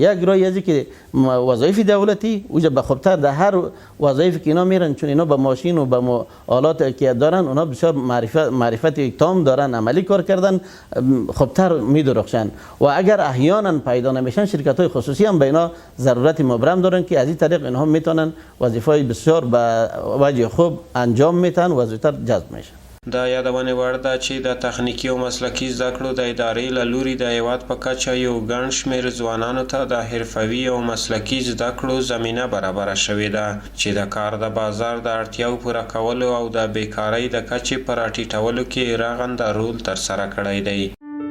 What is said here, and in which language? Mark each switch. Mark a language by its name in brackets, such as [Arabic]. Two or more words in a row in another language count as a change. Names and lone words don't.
[Persian] یک راه از که وظایف دولتی اوجا به خوبتر در هر وظایفی که اینا میرن، چون اینا با ماشین و با آلات که دارن اونا بسیار معرفت تام دارن، عملی کار کردن، خوبتر میدرخشن و اگر احیانا پیدا نمیشن شرکت های خصوصی هم به اینا ضرورت مبرم دارن که از این طریق اینها میتونن وظیفه بسیار به وجه خوب انجام میتن و زودتر جذب میشن. [Pashto] دا یادونه وړ ده چې د تخنیکی او مسلکی زده کړو د ادارې له لوري د هیواد په کچه یو ګڼ شمېر ځوانانو ته د حرفوي او مسلکي زده کړو زمینه برابره شوې ده چې د کار د بازار د اړتیاو پوره کولو او د بیکارۍ د کچې په راټیټولو کې رغنده رول ترسره کړی دی.